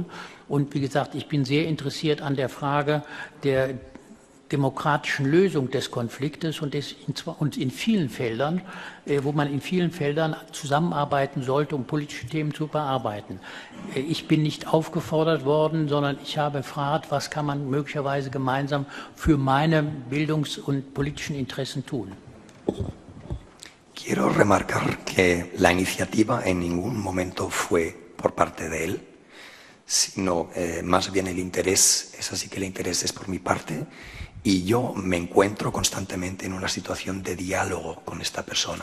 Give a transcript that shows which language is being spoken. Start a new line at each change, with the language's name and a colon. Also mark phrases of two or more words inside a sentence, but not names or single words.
German: Und wie gesagt, ich bin sehr interessiert an der Frage der demokratischen Lösung des Konfliktes und in vielen Feldern, wo man in vielen Feldern zusammenarbeiten sollte, um politische Themen zu bearbeiten. Ich bin nicht aufgefordert worden, sondern ich habe gefragt, was kann man möglicherweise gemeinsam für meine bildungs- und politischen Interessen tun.
Spanish: Quiero remarcar que la iniciativa en ningún momento fue por parte de él, sino más bien el interés, es así que el interés es por mi parte. Y yo me encuentro constantemente en una situación de diálogo con esta persona.